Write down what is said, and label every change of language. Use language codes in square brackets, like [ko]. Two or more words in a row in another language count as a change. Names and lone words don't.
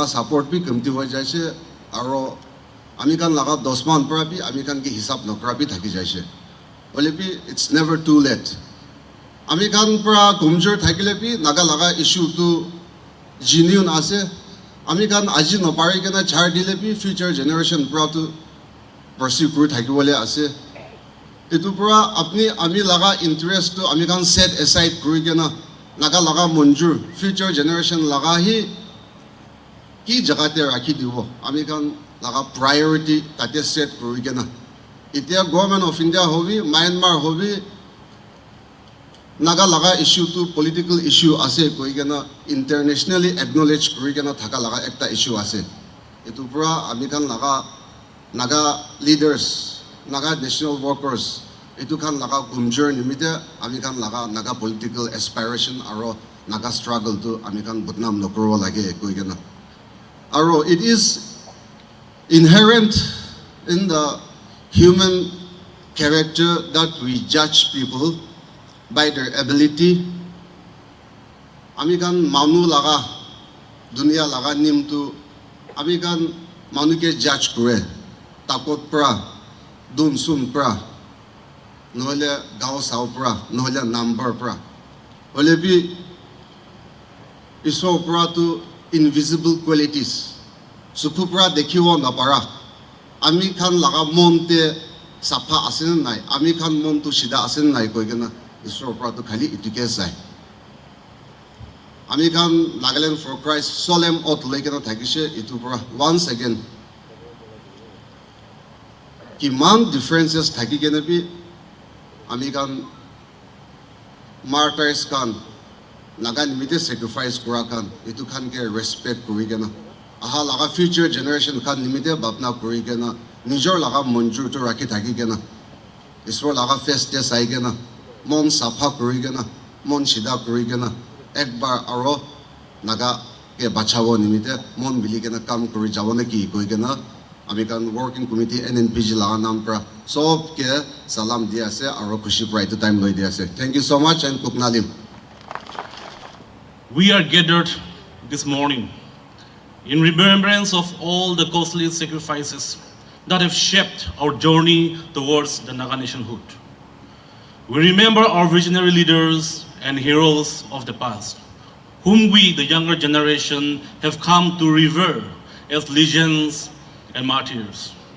[nag] support bi kamti hoi jaise aro amikan laga dosman pura bi amikan ki hisab nokra bi thaki jaise bole bi [en] it's never too late [nag] amikan pura gumjor thakile bi naga laga issue tu genuine ase amikan aji no pare kena chhar dile bi [en] future generation [nag] pura tu pursue kuri thakibole ase etu pura apni ami laga interest tu amikan [en] set aside [nag] kuri kena naga laga manjur [en] future generation [nag] laga hi ki jagate rakhi dibo amikan laga priority tate set kuri kena. Itia [en] government of India [nag] hobi, Myanmar hobi, Naga laga issue to [en] political issue [nag] ase koi kena [en] internationally acknowledged [nag] kuri kena thaka laga ekta issue ase. Itu pura amikan laga Naga leaders, [en] Naga national workers, [nag] itu kan laga gunjur nimite amikan laga [en] Naga political aspiration [nag] aro [en] Naga struggle [nag] to amikan butnam nokro lage koi kena. [en] Aro it is inherent in the human character that we judge people by their ability. [nag] Amikan manu laga dunia laga nimtu amikan manu ke judge kure takot pra dun sun pra nohole gao sao pra nohole number pra ole bi iso pra to invisible qualities supu pra dekhiwo na para ami khan laga monte safa asin nai ami khan mon tu sida asin nai koi kena iso pra to khali ituke sai ami khan [en] Nagaland for Christ solemn oath [nag] lekena thakise itu pra [en] once again [nag] kiman differences thaki kena bi ami khan martyrs khan Naga nimite sacrifice kura khan itu khan ke respect kuri kena aha laga [en] future generation [nag] khan nimite bapna kuri kena nijor laga monjur to rakhi thaki kena iswar laga face te sai kena mon safa kuri kena mon sida kuri kena ekbar aro Naga ke bachawo nimite mon bili kena kam kuri jawo na ki koi kena amikan [en] working committee [nag] NNPG laga nam pra sob ke salam dia ase aro khushi pra itu time loi dia ase. [en] Thank you so much and kupnalim. We are gathered this morning in remembrance of all the costly sacrifices that have shaped our journey towards the Naga nationhood. We remember our visionary leaders and heroes of the past, whom we, the younger generation, have come to revere as legends and martyrs.